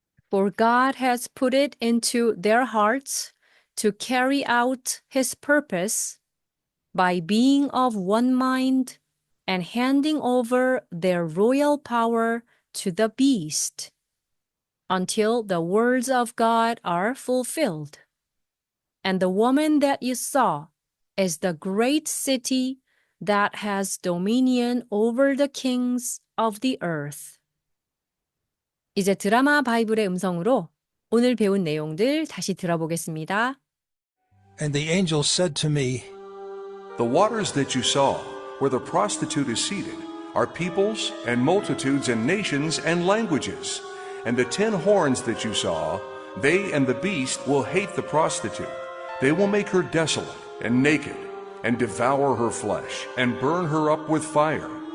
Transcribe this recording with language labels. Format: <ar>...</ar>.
<en>For God has put it into their hearts to carry out his purpose by being of one mind and handing over their royal power to the beast until the words of God are fulfilled. And the woman that you saw is the great city that has dominion over the kings of the earth.</en> <ko>이제 드라마 바이블의 음성으로 오늘 배운 내용들 다시 들어보겠습니다.</ko> <en>And the angel said to me, The waters that you saw, where the prostitute is seated, are peoples and multitudes and nations and languages. And the 10 horns that you saw, they and the beast will hate the prostitute. They will make her desolate and naked, and devour her flesh, and burn her up with fire.</en>